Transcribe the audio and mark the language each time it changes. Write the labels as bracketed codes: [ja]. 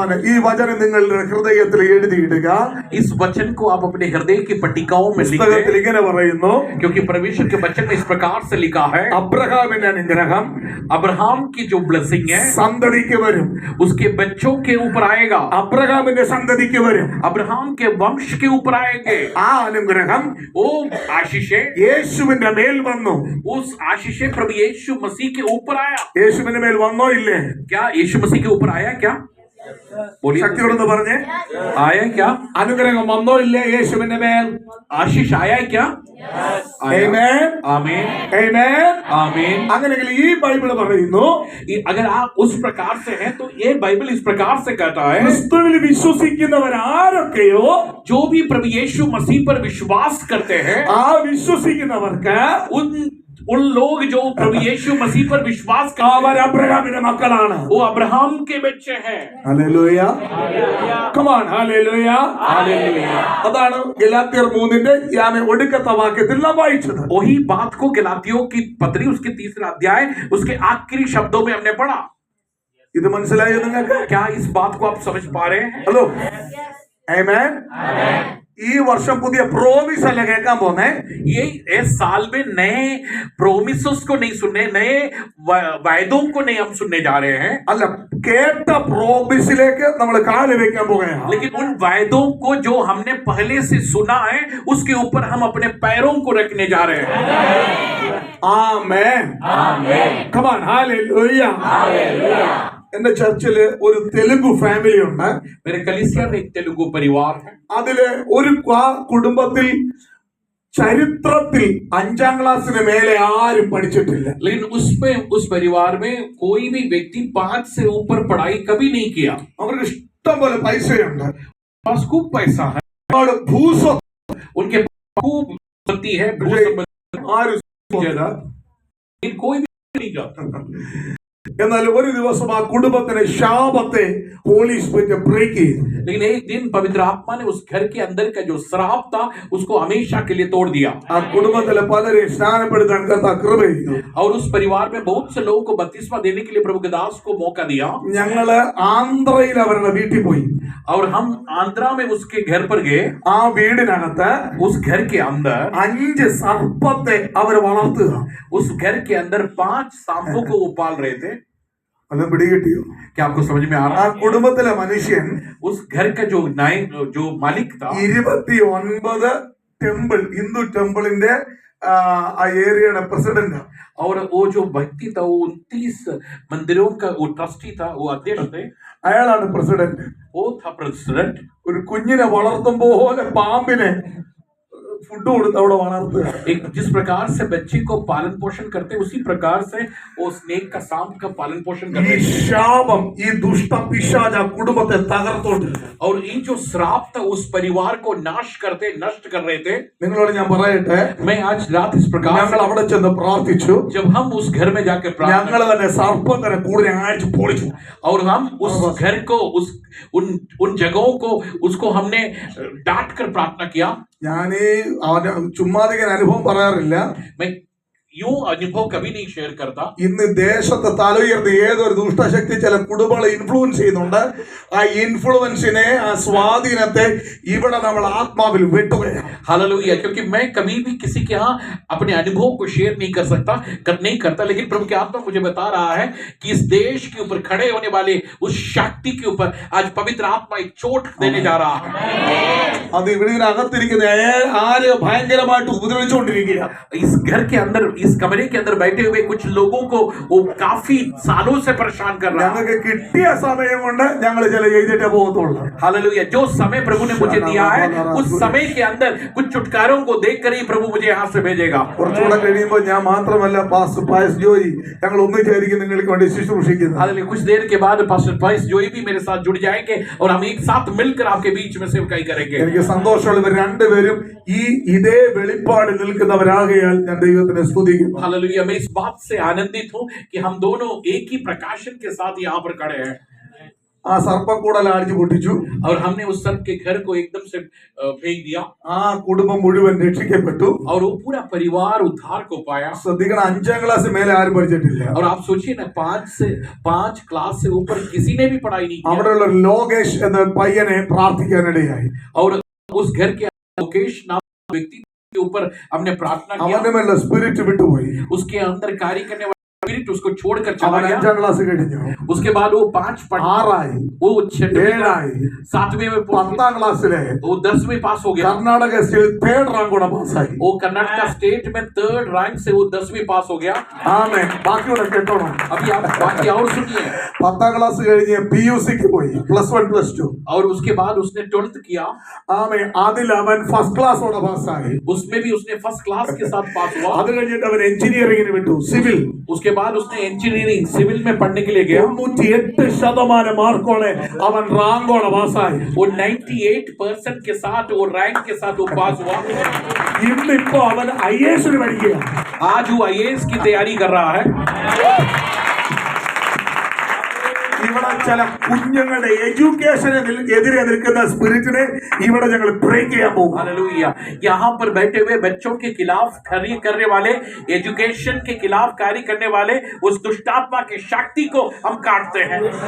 [ml] ഈ വചനം നിങ്ങളുടെ ഹൃദയത്തിൽ എഴുതിയിടുക. [hi] इस वचन को आप अपने हृदय की पट्टिकाओं में लिख [ml] പുസ്തകത്തിൽ [hi] दें, [ml] ഇങ്ങനെ പറയുന്നു. [hi] क्योंकि परमेश्वर के वचन में इस प्रकार से लिखा है, [ml] അബ്രഹാമിന്റെ അനുഗ്രഹം [hi] अब्राहम की जो ब्लेसिंग है [ml] സന്തതിക്ക് വരും. [hi] उसके बच्चों के ऊपर आएगा, [ml] അബ്രഹാമിന്റെ സന്തതിക്ക് വരും. [hi] अब्राहम के वंश के ऊपर आएंगे। [ml] ആ അനുഗ്രഹം [hi] वो आशीषें, [ml] യേശുവിന്റെ മേൽ വന്നു. [hi] उस आशीषें प्रभु यीशु मसीह के ऊपर आया। [ml] യേശുവിന്റെ മേൽ വന്നോ ഇല്ലേ? [hi] क्या यीशु मसीह के ऊपर आया? क्या बोलिए, [ml] ശക്തിയോടൊന്ന് പറഞ്ഞേ, [hi] आया क्या? [ml] അനുഗ്രഹം വന്നോ ഇല്ലേ യേശുവിന്റെ മേൽ? [hi] आशीष आया क्या? आया। [en] Amen. [hi] आमीन, [en] Amen. [hi] आमीन। [ml] അങ്ങനെയെങ്കിൽ ഈ ബൈബിൾ പറയുന്നു, [hi] अगर आप उस प्रकार से हैं तो ये बाइबल इस प्रकार से कहता है, [ml] ക്രിസ്തുവിൽ വിശ്വസിക്കുന്നവർ ആരൊക്കെയോ [hi] जो भी प्रभु यीशु मसीह पर विश्वास करते हैं, [ml] ആ വിശ്വസിക്കുന്നവർക്ക് [hi] उन लोग जो प्रभु यीशु मसीह पर विश्वास करते [ml] അവർ അബ്രഹാമിന്റെ മക്കളാണ്. [hi] हैं, वो अब्राहम के बच्चे हैं। [ml] ഹല്ലേലൂയ. [en] Come on, [ml] hallelujah. അതാണ് ഗലാത്യർ 3-ന്റെ ഒടുക്കത്തെ വാക്യത്തിൽ നാം വായിച്ചത്. [hi] वही बात को गलातियों की पत्री उसके 3रा अध्याय उसके आखिरी शब्दों में हमने पढ़ा। [ml] ഇത് മനസ്സിലായോ നിങ്ങൾക്ക്? [hi] क्या इस बात को आप समझ पा रहे हैं? [en] Hello. Amen. [ml] ഈ വർഷം പുതിയ പ്രോമിസ് അല്ല കേൾക്കാൻ പോന്നെ. [hi] ये इस साल में नए प्रोमिसेस को नहीं सुनने, नए वायदों को नहीं हम सुनने जा रहे हैं, [ml] അല്ല, കേട്ട പ്രോമിസിലേക്ക് നമ്മൾ കാല് വെക്കാൻ പോകുകയാണ്. [hi] लेकिन उन वायदों को जो हमने पहले से सुना है उसके ऊपर हम अपने पैरों को रखने जा रहे हैं। [ml] ആമേൻ. [en] Come on, [ml] hallelujah. എന്റെ ചർച്ചില് ഒരു തെലുഗു ഫാമിലി ഉണ്ട്. [hi] मेरे कलीसिया में एक तेलुगु परिवार है। [ml] അതില് ഒരു കുടുംബത്തിൽ ചരിത്രത്തിൽ 5ാം ക്ലാസ്സിന് മേലെ ആരും പഠിച്ചിട്ടില്ല. [hi] लेकिन उसमें उस परिवार में कोई भी व्यक्ति 5 से ऊपर पढ़ाई कभी नहीं किया। [ml] അവർക്ക് ഇഷ്ടം പോലെ പൈസയുണ്ട്, [hi] पास खूब पैसा है, [ml] ഒരുപാട് ഭൂസ്വത്ത്. [hi] उनके पास खूब संपत्ति है, भू संपत्ति, [ml] ആരും ചെയ്ത. [hi] लेकिन कोई भी नहीं जाता। [ml] എന്നാൽ ഒരു ദിവസം ആ കുടുംബത്തിന് ശാപത്തെ ഹോളി സ്പിരിറ്റ് ബ്രേക്ക് ചെയ്തു. [hi] लेकिन एक दिन पवित्र आत्मा ने उस घर के अंदर का जो श्राप था उसको हमेशा के लिए तोड़ दिया। [ml] ആ കുടുംബത്തിലെ പലരെ സ്നാനപ്പെടുത്താൻ കർത്താവ് കൃപ ചെയ്തു. [hi] और उस परिवार में बहुत से लोगों को बपतिस्मा देने के लिए प्रभु के दास को मौका दिया। [ml] ഞങ്ങള് ആന്ധ്രയിൽ അവരുടെ വീട്ടിൽ പോയി. [hi] और हम आंध्रा में उसके घर पर गए। [ml] ആ വീടിനകത്ത് [hi] उस घर के अंदर [ml] 5 സർപ്പത്തെ അവർ വളർത്തുക. [hi] उस घर के अंदर 5 सांपों को वो पाल रहे थे। [ml] അത് പിടികിട്ടിയോ? [hi] क्या आपको समझ में आ रहा ആ है? [ml] കുടുംബത്തിലെ മനുഷ്യൻ [hi] उस घर का जो मालिक था [ml] 29 ടെമ്പിൾ, ഹിന്ദു ടെമ്പിളിന്റെ ആ ഏരിയയുടെ പ്രസിഡന്റ്. [hi] और वो जो व्यक्ति था वो 29 मंदिरों का वो ट्रस्टी था, वो अध्यक्ष थे, [ml] അയാളാണ് പ്രസിഡന്റ്. [hi] वो था प्रेसिडेंट। [ml] ഒരു കുഞ്ഞിനെ വളർത്തും പോലെ പാമ്പിനെ ഫുഡ് കൊടുത്ത് അവിടെ വളർത്തുക. [hi] एक जिस प्रकार से बच्चे को पालन पोषण करते उसी प्रकार से वो स्नेक का सांप का पालन पोषण [ml] ഈ [hi] करते। [ml] ശാപം, ഈ ദുഷ്ട പിശാച കുടുംബത്തെ തകർത്തോണ്ട്. [hi] और ये जो श्राप था उस परिवार को नष्ट कर रहे थे। [ml] നിങ്ങളോട് ഞാൻ പറയട്ടെ, [hi] मैं आज रात इस प्रकार [ml] ഞങ്ങൾ അവിടെ ചെന്ന് പ്രാർത്ഥിച്ചു. [hi] जब हम उस घर में जाकर [ml] ഞങ്ങൾ തന്നെ സർപ്പത്തിനെ കൂടുതൽ അടിച്ചു പൊളിച്ചു. [hi] और हम उस घर को उन जगहों को उसको हमने डांट कर प्रार्थना किया। [ml] ഞാനീ ചുമ്മാതിക്കാൻ അനുഭവം പറയാറില്ല. [hi] मैं यूं अनुभव कभी नहीं शेयर करता। [ml] ഇന്ന് ദേശത്ത് തലയുയർത്തി ഏതൊരു ദുഷ്ടശക്തി ചില കുടുംബങ്ങളെ ഇൻഫ്ലുവൻസ് ചെയ്യുന്നുണ്ട്. ആ ഇൻഫ്ലുവൻസിനെ, ആ സ്വാധീനത്തെ ഇവിടെ നമ്മൾ ആത്മാവിൽ വെട്ടുകയാണ്. [hi] हालेलुया। क्योंकि मैं कभी भी किसी के यहाँ अपने अनुभव को शेयर नहीं करता, लेकिन प्रभु की आत्मा मुझे बता रहा है कि इस देश के ऊपर खड़े होने वाले उस शक्ति के ऊपर आज पवित्र आत्मा एक चोट देने जा रहा है। [ml] അത് ഇവിടെ ഇതിനകത്തിരിക്കുന്ന ആര് ഭയങ്കരമായിട്ട് ഉപദ്രവിച്ചുകൊണ്ടിരിക്കുക. [hi] इस घर के अंदर, इस कमरे के अंदर बैठे हुए कुछ लोगों को वो काफी सालों से परेशान कर रहा है। [ml] ഞങ്ങൾക്ക് കിട്ടിയ സമയം കൊണ്ട് ഞങ്ങൾ ചില ചെയ്തിട്ടേ പോകത്തുള്ളൂ. [hi] हालेलुया। जो समय प्रभु ने मुझे दिया है उस समय के अंदर कुछ छुटकारों को देखकर ही प्रभु मुझे यहाँ से भेजेगा। [ml] കുറച്ചുകൂടെ കഴിയുമ്പോൾ ഞാൻ മാത്രമല്ല, പാസ്റ്റർ പായസ് ജോയി, ഞങ്ങൾ ഒന്നിച്ചായിരിക്കും നിങ്ങൾക്ക് വേണ്ടി ശുശ്രൂഷിക്കുന്നത്. [hi] हालेलुया। कुछ देर के बाद पास्टर पाइस जोई भी मेरे साथ जुड़ जाएंगे और हम एक साथ मिलकर आपके बीच में सेवकाई करेंगे। [ml] എനിക്ക് സന്തോഷമുള്ള ഇവർ രണ്ടുപേരും ഇതേ വെളിപ്പാടിൽ നിൽക്കുന്നവരാകയാൽ ഞാൻ ദൈവത്തിനെ സ്തുതിക്കുന്നു. [hi] हालेलुया। मैं इस बात से आनंदित हूँ कि हम दोनों एक ही प्रकाशन के साथ यहाँ पर खड़े हैं। [ml] ആ സർപ്പക്കൂടൽ അടിച്ചു പൊട്ടിച്ചു. [hi] और हमने उस सर्प के घर को एकदम से फेंक दिया [ml] ആ കുടുംബം മുഴുവൻ രക്ഷിക്കപ്പെട്ടു. [hi] और वो पूरा परिवार उद्धार को पाया। [ml] ശ്രദ്ധിക്കണം, 5ാം ക്ലാസ് മേലെ ആരും പഠിച്ചിട്ടില്ല. [hi] और आप सोचिए ना, 5 क्लास से ऊपर किसी ने भी पढ़ाई नहीं किया। [ml] അവിടെയുള്ള ലോകേഷ് എന്ന പയ്യനെ പ്രാർത്ഥിക്കാനിടയായി. [hi] और उस घर के लोकेश नाम व्यक्ति के ऊपर हमने प्रार्थना किया। [ml] അവന്റെ മേലുള്ള സ്പിരിറ്റ് വിട്ടുപോയി. [hi] उसके अंदर कार्य करने स्पिरिट उसको छोड़कर चला [ml] അവൻ [hi] गया। [ml] 5ാം ക്ലാസ് കഴിഞ്ഞു, [hi] उसके बाद वो 5 पढ़ [ml] 6 [hi] वो 6वीं [ml] 7 [hi] 7वीं में पहुंच गया। [ml] 10ാം ക്ലാസ്സിലെ [hi] वो 10वीं पास हो गया। [ml] കർണാടക സ്റ്റേറ്റ് 3rd റാങ്ക് കൂടെ പാസ്സായി. [hi] वो कर्नाटक स्टेट में 3rd रैंक से वो 10वीं पास हो गया। [ml] ആമേൻ. ബാക്കിയൂടെ കേട്ടോണം. [hi] अभी आप बाकी और सुनिए। [ml] 10ാം ക്ലാസ് കഴിഞ്ഞ് PUCക്ക് പോയി, +1 +2. [hi] और उसके बाद उसने 12th किया। [ml] ആമേൻ. അതിൽ അവൻ ഫസ്റ്റ് ക്ലാസ്സോടെ പാസ്സായി. [hi] उसमें भी उसने फर्स्ट क्लास के साथ पास हुआ। [ml] അത് കഴിഞ്ഞിട്ട് അവൻ എഞ്ചിനീയറിംഗിന് വിട്ടു, സിവിൽ. [hi] उसके बाद उसने इंजीनियरिंग सिविल में पढ़ने के लिए गया। [ml] 98% മാർക്കോടെ അവൻ റാങ്കോടെ പാസ്സായി. [hi] वो 98% के साथ वो रैंक के साथ वो पास हुआ। [ml] ഇന്നിപ്പോ അവൻ IAS പഠിക്കുക. [hi] आज वो IAS की तैयारी कर रहा है। [ml] ഇവിടെ ചില കുഞ്ഞുങ്ങളുടെ എഡ്യൂക്കേഷന് എതിരെ നിൽക്കുന്ന സ്പിരിറ്റിനെ ഇവിടെ ഞങ്ങൾ ബ്രേക്ക് ചെയ്യാൻ പോകും. [hi] हालेलुया। यहाँ पर बैठे हुए बच्चों के खिलाफ कार्य करने वाले, एजुकेशन के खिलाफ कार्य करने वाले उस दुष्टात्मा की शक्ति को हम काटते हैं।